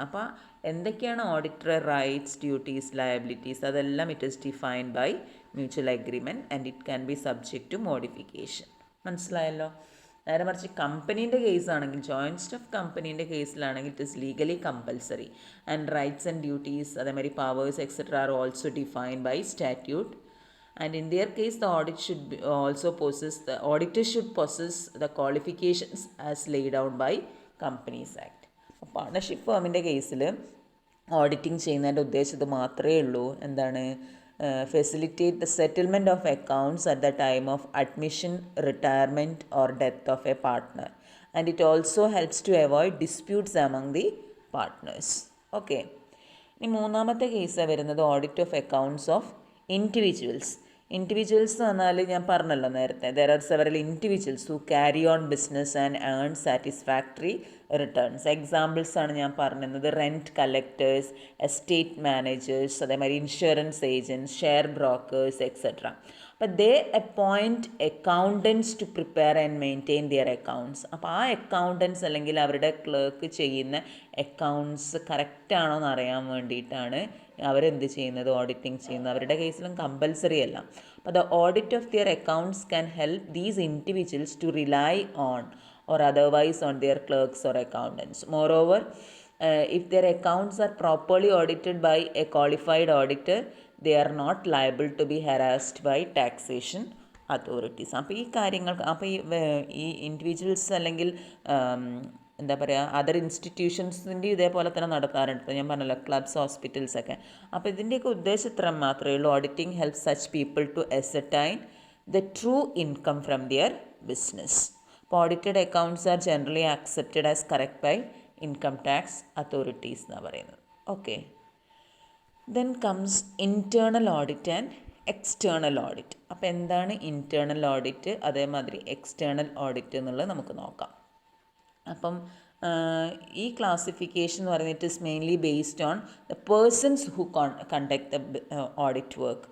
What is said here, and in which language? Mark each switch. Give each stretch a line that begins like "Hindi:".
Malayalam: അപ്പോൾ എന്തൊക്കെയാണ്
English: Auditor rights, duties, liabilities, അതെല്ലാം it is defined by mutual agreement and it can be subject to modification.
Malayalam: മനസ്സിലായല്ലോ. നേരെ മറിച്ച് കമ്പനീൻ്റെ കേസാണെങ്കിൽ, joint stuff കമ്പനീൻ്റെ കേസിലാണെങ്കിൽ
English: It is legally compulsory and rights and duties അതേമാതിരി powers etcetera are also defined by statute. And in their case, the audit should be also possess, the auditor should possess the qualifications as laid down by Companies Act.
Malayalam: Partnership ഫേമിൻ്റെ കേസിൽ auditing ചെയ്യുന്നതിൻ്റെ ഉദ്ദേശം ഇത് മാത്രമേ ഉള്ളൂ. എന്താണ്?
English: Facilitate the settlement of accounts at the time of admission, retirement or death of a partner and it also helps to avoid disputes among the partners. Okay.
Malayalam: ഇനി മൂന്നാമത്തെ കേസാണ് വരുന്നത്
English: Audit of accounts of individuals.
Malayalam: Individuals എന്ന് പറഞ്ഞാൽ ഞാൻ പറഞ്ഞല്ലോ നേരത്തെ,
English: There are several individuals who carry on business and earn satisfactory returns. Examples
Malayalam: ആണ് ഞാൻ പറഞ്ഞത്.
English: Rent collectors, estate managers, അതേമാതിരി insurance agents, share brokers etcetera. അപ്പോൾ they appoint accountants to prepare and maintain their accounts.
Malayalam: അപ്പോൾ ആ അക്കൗണ്ടൻസ് അല്ലെങ്കിൽ അവരുടെ clerk ചെയ്യുന്ന അക്കൗണ്ട്സ് കറക്റ്റാണോ എന്ന് അറിയാൻ വേണ്ടിയിട്ടാണ് അവരെന്ത് ചെയ്യുന്നത്, ഓഡിറ്റിംഗ് ചെയ്യുന്നത്. അവരുടെ കേസിലും കമ്പൽസറി അല്ല. അപ്പോൾ
English: The audit of their accounts can help these individuals to rely on or otherwise on their clerks or accountants. Moreover, if their accounts are properly audited by a qualified auditor, they are not liable to be harassed by taxation authorities.
Malayalam: അപ്പോൾ ഈ കാര്യങ്ങൾ, അപ്പോൾ ഈ individuals അല്ലെങ്കിൽ എന്താ പറയുക, other ഇൻസ്റ്റിറ്റ്യൂഷൻസിൻ്റെ ഇതേപോലെ തന്നെ നടത്താറുണ്ട്. ഞാൻ പറഞ്ഞല്ലോ ക്ലബ്സ്, ഹോസ്പിറ്റൽസ് ഒക്കെ. അപ്പോൾ ഇതിൻ്റെയൊക്കെ ഉദ്ദേശം ഇത്ര മാത്രമേ ഉള്ളൂ.
English: Auditing help such people to ascertain the true income from their business. Audited accounts are generally accepted as correct by income tax authorities
Malayalam: എന്നാണ് പറയുന്നത്.
English: Okay. Then comes internal audit and external audit.
Malayalam: അപ്പോൾ എന്താണ് internal audit, അതേമാതിരി external audit എന്നുള്ളത് നമുക്ക് നോക്കാം. അപ്പം ഈ ക്ലാസിഫിക്കേഷൻ എന്ന് പറയുന്നത്
English: It is mainly based on the persons who conduct the audit work.